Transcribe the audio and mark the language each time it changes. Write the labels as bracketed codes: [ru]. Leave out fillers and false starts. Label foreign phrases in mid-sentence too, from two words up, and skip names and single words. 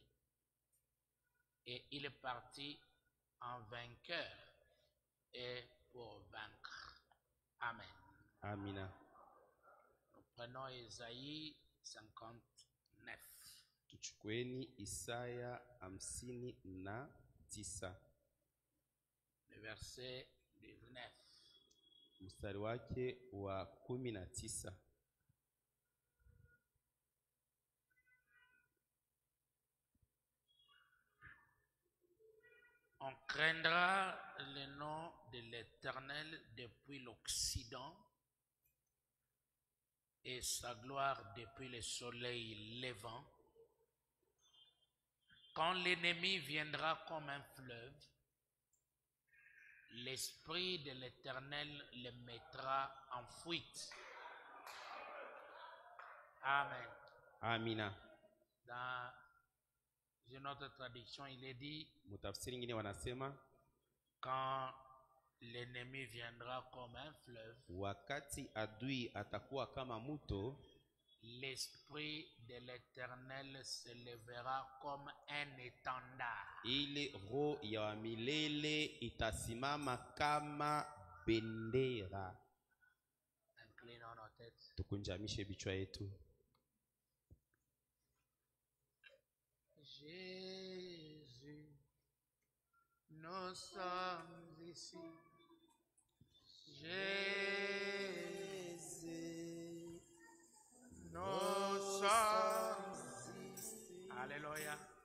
[fr] Et il partit en vainqueur et pour vaincre. Amen. [sw] Amina. [fr] Nous prenons Isaïe 59. [sw] Tuchukueni Isaya 59. [fr] Le verset 19. [sw] Mstari wake wa 19. [fr] On craindra le nom de l'Éternel depuis l'Occident et sa gloire depuis le soleil levant. Quand l'ennemi viendra comme un fleuve, l'Esprit de l'Éternel le mettra en fuite. Amen. [sw] Amina. [fr] Dans une autre traduction, il est dit, [sw] Mutafsiri nyingine wanasema [fr] quand l'ennemi viendra comme un fleuve, [sw] wakati adui atakuwa kama mto, [fr] l'Esprit de l'Éternel se lèvera comme un étendard. [sw] ile roho ya milele itasimama kama bendera. [fr] Inclinons nos têtes. [sw] Tukunjamishe vichwa yetu. [fr] Jésus, nous sommes ici. Jésus, nous sommes ici. Alléluia.